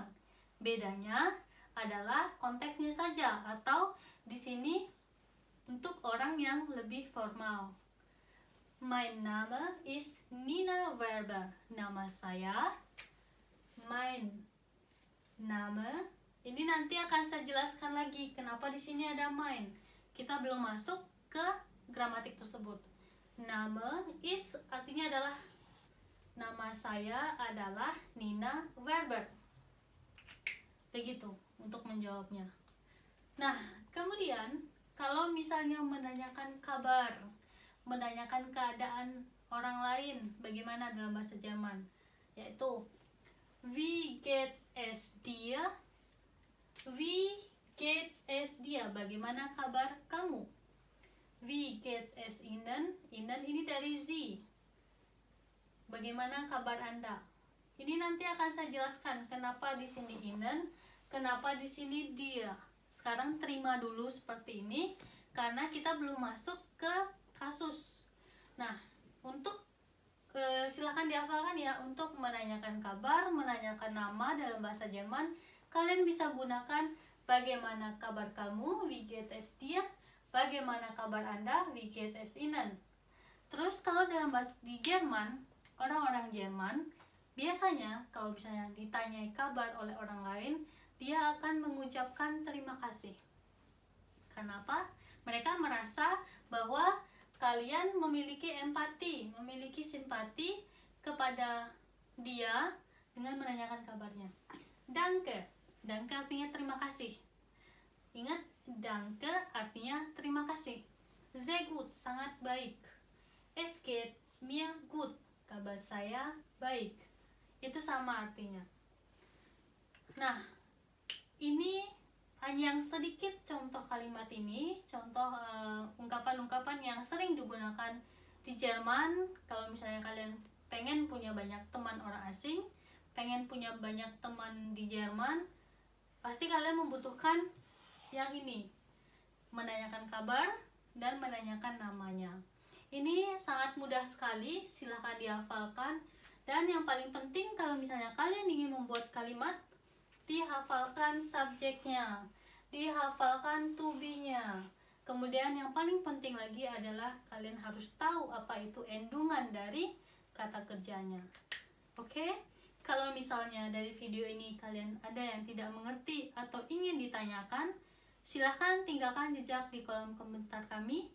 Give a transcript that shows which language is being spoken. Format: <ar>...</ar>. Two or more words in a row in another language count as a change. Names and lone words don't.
<id>Bedanya adalah konteksnya saja, atau di sini untuk orang yang lebih formal.</id> <de>Mein Name ist Nina Werber.</de> <id>Nama saya</id> <de>mein Name.</de> <id>Ini nanti akan saya jelaskan lagi kenapa di sini ada mein. Kita belum masuk ke gramatik tersebut.</id> <de>Name is</de> <id>artinya adalah nama saya adalah Nina Werber. Begitu untuk menjawabnya. Nah, kemudian kalau misalnya menanyakan kabar, menanyakan keadaan orang lain, bagaimana dalam bahasa Jerman?</id> <de>Yaitu Wie geht es dir? Wie geht es dir?</de> <id>Bagaimana kabar kamu?</id> <de>Wie geht es Ihnen? Ihnen</de> <id>ini dari</id> <de>Sie.</de> <id>Bagaimana kabar Anda? Ini nanti akan saya jelaskan kenapa di sini Ihnen, kenapa di sini dia. Sekarang terima dulu seperti ini karena kita belum masuk ke kasus. Nah, untuk silakan dihafalkan ya, untuk menanyakan kabar, menanyakan nama dalam bahasa Jerman, kalian bisa gunakan bagaimana kabar kamu,</id> <de>wie geht es dir,</de> <id>bagaimana kabar Anda,</id> <de>wie geht es Ihnen.</de> <id>Terus kalau dalam bahasa di Jerman, orang-orang Jerman biasanya kalau misalnya ditanyai kabar oleh orang lain, dia akan mengucapkan terima kasih. Kenapa? Mereka merasa bahwa kalian memiliki empati, memiliki simpati kepada dia dengan menanyakan kabarnya.</id> <de>Danke, danke</de> <id>artinya terima kasih. Ingat, danke artinya terima kasih.</id> <de>Sehr gut,</de> <id>sangat baik.</id> <de>Es geht mir gut,</de> <id>kabar saya baik. Itu sama artinya. Nah, ini hanya yang sedikit contoh kalimat ini, contoh ungkapan-ungkapan yang sering digunakan di Jerman. Kalau misalnya kalian pengen punya banyak teman orang asing, pengen punya banyak teman di Jerman, pasti kalian membutuhkan yang ini, menanyakan kabar dan menanyakan namanya. Ini sangat mudah sekali, silahkan dihafalkan. Dan yang paling penting kalau misalnya kalian ingin membuat kalimat, dihafalkan subjeknya, dihafalkan</id> <en>to be-</en> <id>nya. Kemudian yang paling penting lagi adalah kalian harus tahu apa itu endungan dari kata kerjanya. Oke? Kalau misalnya dari video ini kalian ada yang tidak mengerti atau ingin ditanyakan, silahkan tinggalkan jejak di kolom komentar kami.</id>